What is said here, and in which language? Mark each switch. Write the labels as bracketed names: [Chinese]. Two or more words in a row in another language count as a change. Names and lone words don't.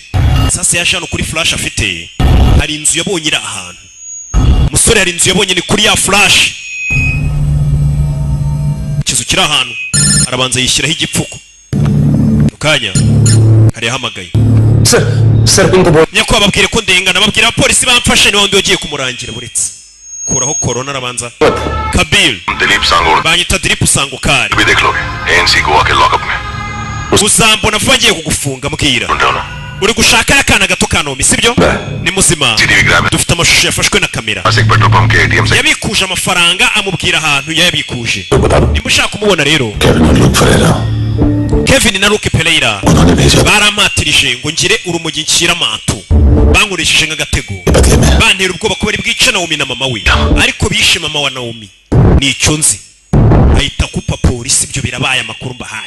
[Kinyarwanda] Sasa yaje hano kuri flash afite hari inzu yabonye iri ahantu umusore hari inzu yabonye ni kuri ya flash ikizu kiri ahantu arabanza yishyiraho igipfuko ukanya hari yahamagaye nyako bababwire ko ndengana babwira abapolisi bamfashe niwo ndi wagiye kumurangira buretse kuraho corona arabanza Kabil दिलीप सांगोड़ banyita Dilip Sangokari [Hindi] भी देख लोगे एएनसी गोवा के लॉकअप में [Kinyarwanda] uzambona vuba ngiye kugufunga mbwira uri gushaka akana gato ka Naomi sibyo ni muzima dufite amashusho yafashwe na kamera yabikuje amafaranga amubwira ahantu yayabikuje nimushaka kumubona rero Kevin na Luke Pereira barampatirije ngo ngire urumogi nshyira amatu bankoresheje nk'agatego bantera ubwoba ko bari bwice Naomi na mama we ariko bishe mama wa Naomi nicyo nzi ahita kupa polisi ibyo birabaye amakuru mbahaye